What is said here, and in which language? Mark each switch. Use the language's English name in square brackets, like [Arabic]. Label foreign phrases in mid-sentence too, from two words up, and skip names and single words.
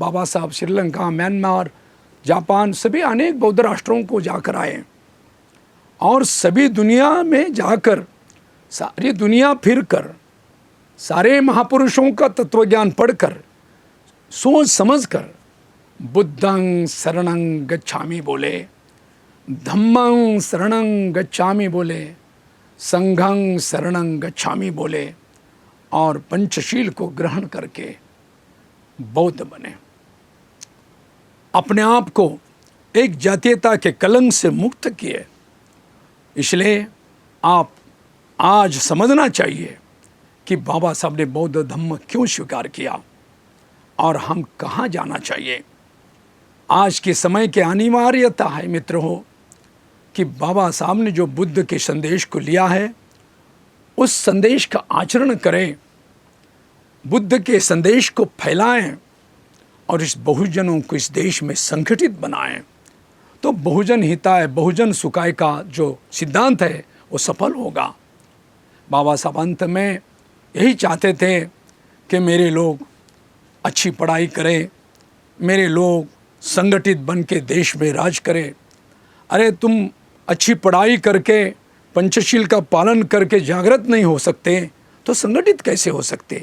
[Hindi] बाबा साहब श्रीलंका, म्यांमार, जापान, सभी अनेक बौद्ध राष्ट्रों को जाकर आए और सभी दुनिया में जाकर, सारी दुनिया फिरकर, सारे महापुरुषों का तत्वज्ञान पढ़कर, सोच समझकर [Pali] बुद्धं शरणं गच्छामि [Hindi] बोले, [Pali] धम्मं शरणं गच्छामि [Hindi] बोले, [Pali] संघं शरणं गच्छामि [Hindi] बोले और पंचशील को ग्रहण करके बौद्ध बने। अपने आप को एक जातीयता के कलंक से मुक्त किए। इसलिए आप आज समझना चाहिए कि बाबा साहब ने बौद्ध धम्म क्यों स्वीकार किया और हम कहाँ जाना चाहिए। आज के समय की अनिवार्यता है मित्र हो कि बाबा साहब ने जो बुद्ध के संदेश को लिया है उस संदेश का आचरण करें, बुद्ध के संदेश को फैलाएं और इस बहुजनों को इस देश में संगठित बनाएं। तो [Sanskrit] बहुजन हिताय बहुजन सुखाय [Hindi] का जो सिद्धांत है वो सफल होगा। बाबा साहब अंत में यही चाहते थे कि मेरे लोग अच्छी पढ़ाई करें, मेरे लोग संगठित बन के देश में राज करें। अरे तुम अच्छी पढ़ाई करके, पंचशील का पालन करके जागृत नहीं हो सकते तो संगठित कैसे हो सकते?